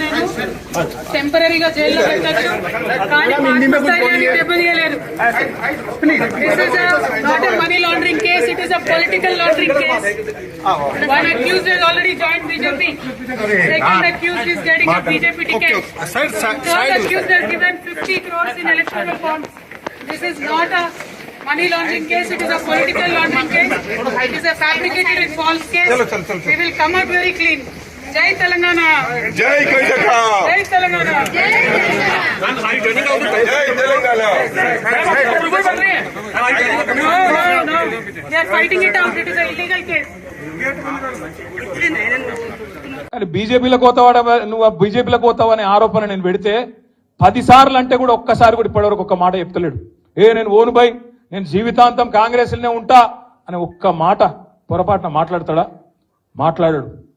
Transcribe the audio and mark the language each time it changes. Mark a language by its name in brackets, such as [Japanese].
[Telugu] నేను టెంపరీగా జైల్లో పెట్టచ్చు, కానీ దెబ్బతీయలేరు. [English] This is not a money laundering case, it is a political laundering case. One accused has already joined BJP. Second accused is getting a BJP ticket. Third accused has given 50 crores in electoral bonds. This is not a money laundering case, it is a political laundering case. It is a fabricated and false case. We will come out very clean. Jai Telangana. Jai Karnataka. Jai Telangana. Jai Telangana. No. They are fighting it out. It is an illegal case. [Telugu] బీజేపీలోకి పోతావాడ, నువ్వు బీజేపీలోకి పోతావు అనే ఆరోపణ నేను పెడితే 10 సార్లు అంటే కూడా ఒక్కసారి కూడా ఇప్పటివరకు ఒక్క మాట చెప్తలేడు. నేను ఓను బై, నేను జీవితాంతం కాంగ్రెస్లోనే ఉంటా అని ఒక్క మాట పొరపాటున మాట్లాడతాడా? మాట్లాడాడు.